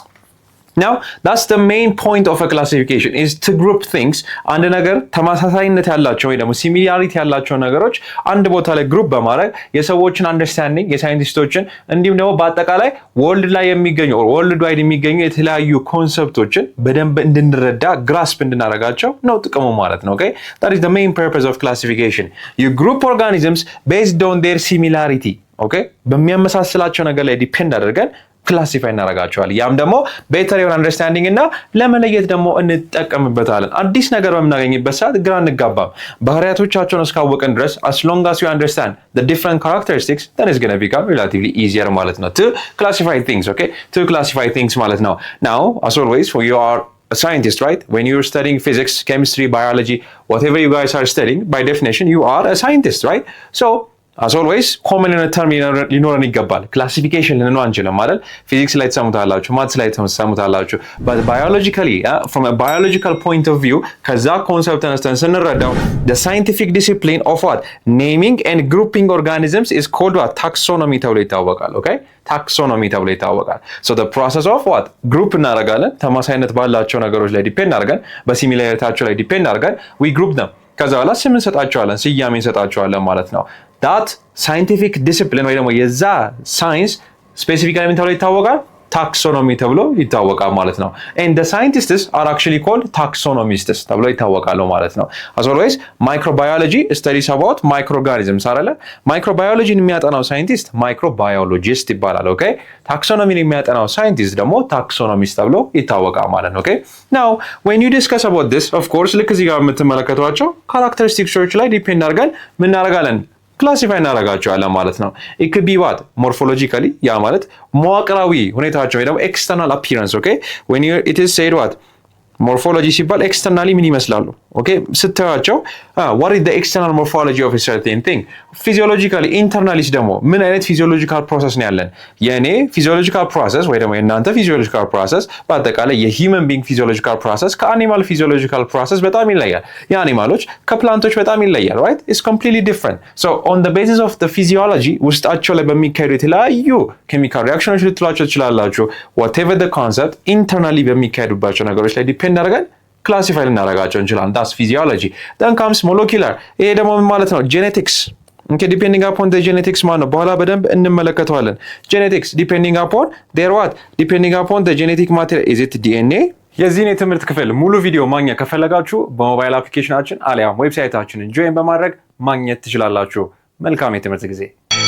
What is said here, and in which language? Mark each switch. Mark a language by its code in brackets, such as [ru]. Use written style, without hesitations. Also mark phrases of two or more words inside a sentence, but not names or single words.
[en] now that's the main point of a classification is to group things [am] አንድ ነገር ተመሳሳይነት ያላቸው ወይ ደግሞ [en] ሲሚላሪቲ [am] ያላቸው ነገሮች አንድ ቦታ ላይ ግሩፕ በማድረግ የሰዎችን አንደርስታንዲንግ የሳይንቲስቶችን እንዲሁም ደግሞ በአጠቃላይ ወርልድ ላይ የሚገኙ [en] world wide [am] የሚገኙ የተለያዩ ኮንሰፕቶችን በደንብ እንድንረዳ ግራስፕ እንድናረጋቸው ነው ጥቅሙ ማለት ነው [en] okay that is the main purpose of classification you group organisms based on their similarity okay [am] በሚያመሳስላቸው ነገር ላይ ዲፔንድ አድርገን ክላሲፋይ እናረጋቸዋለን ያም ደግሞ ቤተር የሆነ አንደርስታንዲንግ እና ለመለየት ደግሞ እንጠቀምበታለን አዲስ ነገር በምናገኝበት ሰዓት ግራ እንጋባም ባህሪያቶቻቸውን እስካወቀን ድረስ [en] as long as you understand the different characteristics then it's going to become relatively easier [am] ማለት ነው [en] to classify things okay to classify things [am] ማለት ነው [en] now as always when you are a scientist right when you're studying physics chemistry biology whatever you guys are studying by definition you are a scientist right so as always common in a term [am] ሊኖረን ይገባል [en] classification [am] ልንለው አንችልም አይደል [en] physics [am] ላይ ተሰሙታላችሁ [en] maths [am] ላይ ተሰሙታላችሁ [en] but biologically from a biological point of view [am] ከዛ ኮንሰፕት ተነስተን ስንረዳው [en] the scientific discipline of what naming and grouping organisms is called what taxonomy [am] ተብሎ ይታወቃል [en] okay taxonomy [am] ተብሎ ይታወቃል [en] so the process of what group [am] እናደርጋለን ተመሳሳይነት ባላቸው ነገሮች ላይ ዲፔንድ አድርገን በሲሚላሪቲያቸው ላይ ዲፔንድ አድርገን [en] we group them [am] ከዛ በኋላ ስም እንሰጣቸዋለን ስያሜ እንሰጣቸዋለን ማለት ነው [en] that scientific discipline [am] ወይ ደግሞ የዛ ሳይንስ ስፔሲፊካሊ ምን ተብሎ ይታወቃል taxonomy ተብሎ ይታወቃል ማለት ነው [en] and the scientists are actually called taxonomists [am] ተብሎ ይታወቃሉ ማለት ነው [en] as always microbiology studies about microorganisms አይደለ microbiology [am] የሚያጠናው ሳይንቲስት [en] microbiologist ይባላል okay taxonomy [am] የሚያጠናው ሳይንቲስት ደግሞ taxonomist ተብሎ ይታወቃል ማለት ነው [en] okay now when you discuss about this of course [am] ልክ እዚህ ጋር የምትመለከቷቸው characteristics ላይ ዲፔንድ አድርገን ምን እናደርጋለን ክላሲፋይ እናረጋቸዋለን ማለት ነው [en] it could be what morphologically [am] ያ ማለት መዋቅራዊ ሁኔታቸው ወይ ደግሞ [en] external appearance okay when you it is said what [am] ሞርፎሎጂ ሲባል ኤክስተርናሊ ምን ይመስላሉ? [en] ኦኬ ስታያቸው what is the external morphology of a certain thing physiologically internally [am] ደግሞ ምን አይነት [en] physiological process [am] ነው ያለን? የኔ [en] physiological process [am] ወይ ደግሞ የእናንተ [en] physiological process [am] በአጠቃላይ የሂውመን ቢንግ [en] physiological process [am] ከአኒማል [en] physiological process [am] በጣም ይለያል። የአኒማሎች ከፕላንቶች በጣም ይለያል። [en] right it's completely different so on the basis of the physiology [am] ውስጣቸው ላይ በሚካሄዱ የተለያዩ [en] chemical reactions [am] ልትሏቸው ትችላላችሁ። [en] whatever the concept [am] ኢንተርናሊ በሚካሄዱባቸው ነገሮች ላይ ዲፔንድ አድርገን ክላሲፋይ ልናደርጋቸው እንችላለን። [en] that's physiology then comes molecular [am] ይሄ ደግሞ ምን ማለት ነው? [en] genetics okay depending upon the genetics [am] ማለት ነው። በኋላ በደንብ እንመለከተዋለን። [en] genetics depending upon their what depending upon the genetic material is it DNA [am] የዚህን የትምህርት ክፍል ሙሉ ቪዲዮ ማግኘት ከፈለጋችሁ በሞባይል አፕሊኬሽናችን አሊያም ዌብሳይታችንን ጆይን በማድረግ ማግኘት ትችላላችሁ። መልካም የትምህርት ጊዜ